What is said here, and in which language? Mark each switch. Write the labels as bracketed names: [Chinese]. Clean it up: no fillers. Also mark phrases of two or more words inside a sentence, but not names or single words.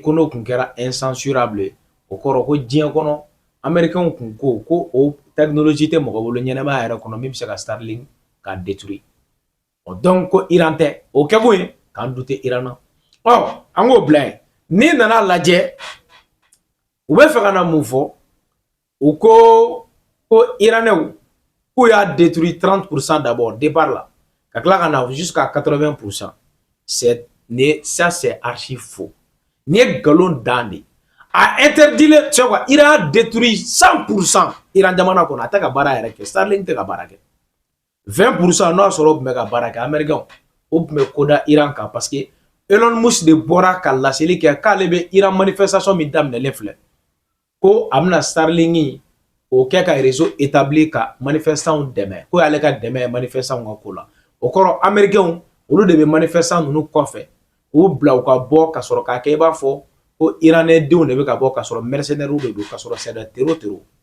[Bambara] ko n'o kun kɛra incensurable o kɔrɔ ko diɲɛ kɔnɔ américains kun ko o technologie tɛ mɔgɔ bolo ɲɛnɛmaya yɛrɛ kɔnɔ min bɛ se ka Starlink ka détruire donc ko Iran tɛ o kɛ kun ye k'an douter Iran na an k'o bila yen n'i nana lajɛ u bɛ fɛ ka na mun fɔ u ko Iranais k'u y'a détruit 30% [French] d'abord départ là [Bambara] ka tila ka na jusqu'à 80%. [French] Ça c'est archi faux. [Bambara] Ni ye galon dan de [French] a interdit le tu vois [Bambara] Iran a détruit 100% Iran jamana kɔnɔ a tɛ ka baara yɛrɛ kɛ Starlink tɛ ka baara kɛ 20% n'o y'a sɔrɔ o tun bɛ ka baara kɛ américain o tun bɛ ko da Iran kan parce que Elon Musk de bɔra ka laseli kɛ k'ale bɛ Iran manifestation min daminɛlen filɛ ko a bɛna Starlink o kɛ ka [French] réseau établi [Bambara] ka manifestants dɛmɛ ko y'ale ka dɛmɛ ye manifestants ka ko la o kɔrɔ américains olu de bɛ manifestants ninnu kɔfɛ k'u bila u ka bɔ ka sɔrɔ k'a kɛ i b'a fɔ ko iranien denw de bɛ ka bɔ ka sɔrɔ mercenaires de don ka sɔrɔ [French] c'est des terror